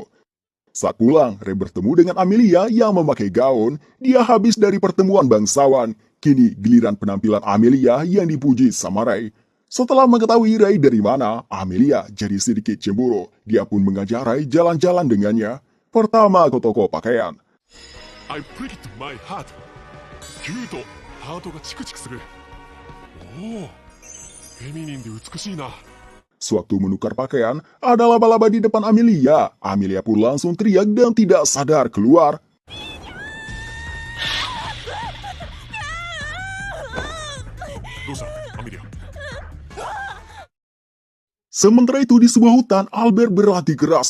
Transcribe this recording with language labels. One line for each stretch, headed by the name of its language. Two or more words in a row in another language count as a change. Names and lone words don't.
Indonesian: Saat pulang, Ray bertemu dengan Amelia yang memakai gaun. Dia habis dari pertemuan bangsawan. Kini giliran penampilan Amelia yang dipuji sama Ray. Setelah mengetahui Ray dari mana, Amelia jadi sedikit cemburu. Dia pun mengajak Ray jalan-jalan dengannya. Pertama ke toko pakaian.
English: I pricked my heart.
Japanese: キュート、ハートがチクチクする。おお、フェミニンで美しいな。
Indonesian: Sewaktu menukar pakaian, ada laba-laba di depan Amelia. Amelia pun langsung teriak dan tidak sadar keluar. Sementara itu di sebuah hutan, Albert berlatih keras.